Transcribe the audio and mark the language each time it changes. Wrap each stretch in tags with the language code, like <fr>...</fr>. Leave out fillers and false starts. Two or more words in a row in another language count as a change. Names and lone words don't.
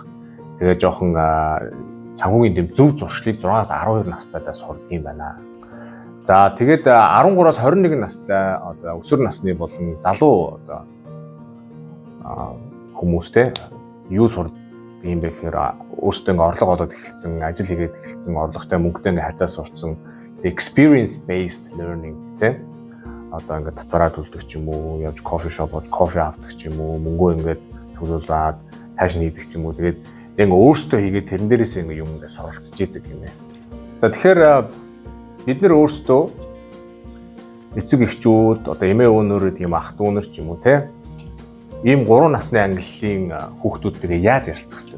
<mn>Тэгээ жоохон санхүүгийн тийм зөв зуршлыг 6-аас 12 настайдаа сурдаг юм байна. За тэгээд 13-аас 21 настай одоо өсвөр насны болон залуу одоо хүмүүстэй юу сурдаг юм бэ гэхээр өөрсдөө орлого олоод эхэлсэн, ажил хийгээд эхэлсэн, орлоготой мөнгөтэй хязгаар сурцсан</mn> <en>experience based learning</en> <mn>тийм одоо ингээд татвараа төлдөг ч юм уу, явж кофе шоп бод кофе авдаг ч юм уу, мөнгөө ингээд төлөвлөад цааш нь хийдэг ч юм уу. Тэгээд ингээд өөрсдөө хийгээд тэрэн дээрээс ингээд юм ингээд суралцж идэг юм ээ. За тэгэхээр бид нар өөрсдөө эцэг эхчүүд одоо эмээ өвнөрөө тийм ах дүүнэр ч юм уу тийм ийм 3 насны ангиллын хүүхдүүдтэйгээ яаж ярилцах вэ?</mn>